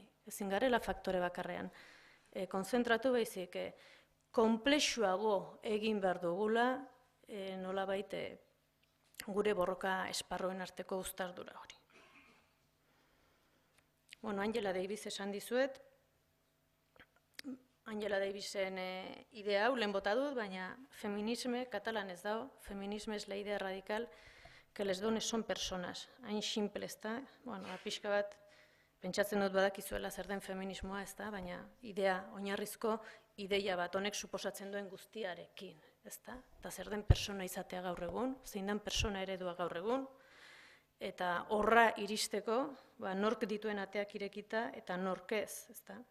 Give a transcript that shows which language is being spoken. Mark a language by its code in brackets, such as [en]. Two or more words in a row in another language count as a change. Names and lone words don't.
[eu] Ezin garela faktore bakarrean. Konzentratu baizik, konplexuago egin behar dugula, nolabait gure borroka esparroen arteko uztardura hori. Angela Davis esan dizuet, Angela Davisen idea hau lehen bota dut, baina feminisme, katalan ez dago, [ca] feminisme es la idea radical que les dones son personas. [eu] Hain simple ez da, pixka bat, pentsatzen dut badakizuela zer den feminismoa ez da, baina idea, oinarrizko ideia bat, honek suposatzen duen guztiarekin, ez da? Eta zer den persona izatea gaur egun, zein den persona eredua gaur egun, eta horra iristeko, nork dituen ateak irekita eta nork ez, ez da?